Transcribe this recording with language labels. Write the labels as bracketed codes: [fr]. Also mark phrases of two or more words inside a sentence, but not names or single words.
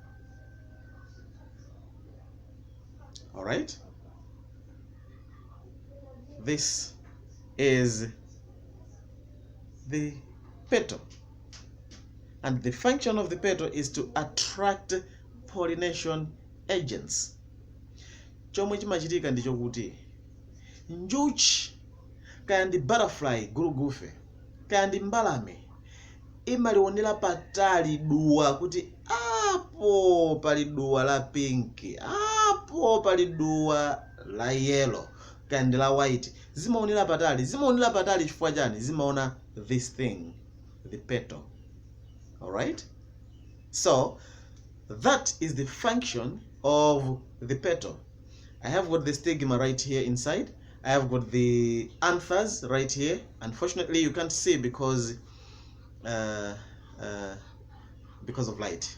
[en] All right, this is the petal, and the function of the petal is to attract pollination agents. [ny] Chomwe chimachitika ndicho kuti njuchi kaya ndi butterfly gulugufe kaya ndi mbalame imalionera patali duwa kuti apo pali duwa la pinki, apo pali duwa la yellow kaya ndi la white. Zimaonera patali chifukwa chani? [en] Zimaona this thing, the petal. All right, so that is the function of the petal. I have got the stigma right here inside. I have got the anthers right here. Unfortunately, you can't see because of light.